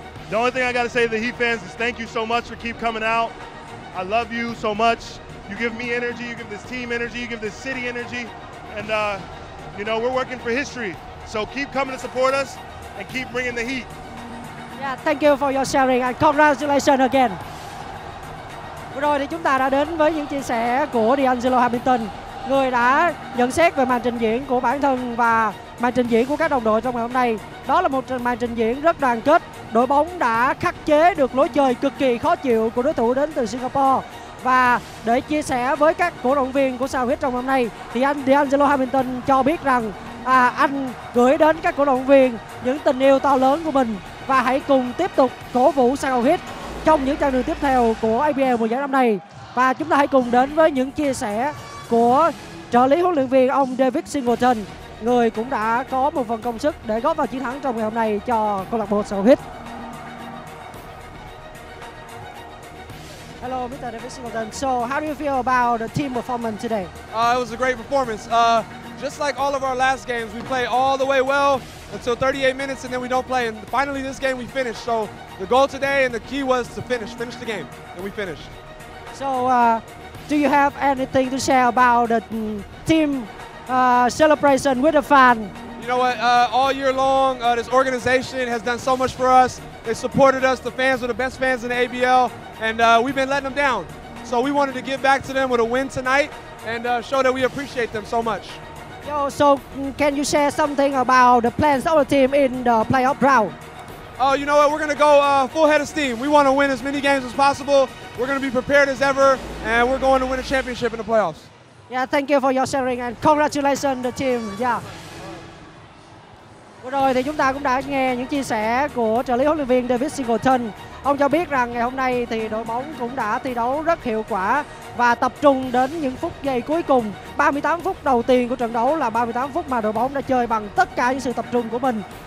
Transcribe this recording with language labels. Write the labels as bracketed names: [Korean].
[English] The only thing I got to say to the Heat fans is thank you so much for keep coming out. I love you so much. You give me energy, you give this team energy, you give this city energy, and you know, we're working for history. So keep coming to support us and keep bringing the heat. Yeah, thank you for your sharing and congratulations again. [Vietnamese] Vừa rồi thì chúng ta đã đến với những chia sẻ của D'Angelo Hamilton, người đã nhận xét về màn trình diễn của bản thân và màn trình diễn của các đồng đội trong ngày hôm nay. Đó là một màn trình diễn rất đoàn kết. Đội bóng đã khắc chế được lối chơi cực kỳ khó chịu của đối thủ đến từ Singapore. Và để chia sẻ với các cổ động viên của Sao Huyết trong hôm nay thì anh D'Angelo Hamilton cho biết rằng anh gửi đến các cổ động viên những tình yêu to lớn của mình và hãy cùng tiếp tục cổ vũ Saigon Heat trong những chặng đường tiếp theo của ABL mùa giải năm nay. Và chúng ta hãy cùng đến với những chia sẻ của trợ lý huấn luyện viên ông David Singleton, người cũng đã có một phần công sức để góp vào chiến thắng trong ngày hôm nay cho câu lạc bộ Saigon Heat. [English] Hello, Mr. David Singleton. So, how do you feel about the team performance today? It was a great performance. Just like all of our last games, we play all the way well until 38 minutes, and then we don't play. And finally, this game we finished. So, the goal today and the key was to finish the game, and we finished. So, do you have anything to share about the team celebration with the fan? You know what? All year long, this organization has done so much for us. They supported us. The fans are the best fans in the ABL, and we've been letting them down. So we wanted to give back to them with a win tonight and show that we appreciate them so much. So can you share something about the plans of the team in the playoff round? You know what? We're going to go full head of steam. We want to win as many games as possible. We're going to be prepared as ever, and we're going to win a championship in the playoffs. Yeah, thank you for your sharing and congratulations the team. Yeah. [Vietnamese] Vừa rồi thì chúng ta cũng đã nghe những chia sẻ của trợ lý huấn luyện viên David Singleton. Ông cho biết rằng ngày hôm nay thì đội bóng cũng đã thi đấu rất hiệu quả và tập trung đến những phút giây cuối cùng. 38 phút đầu tiên của trận đấu là 38 phút mà đội bóng đã chơi bằng tất cả những sự tập trung của mình.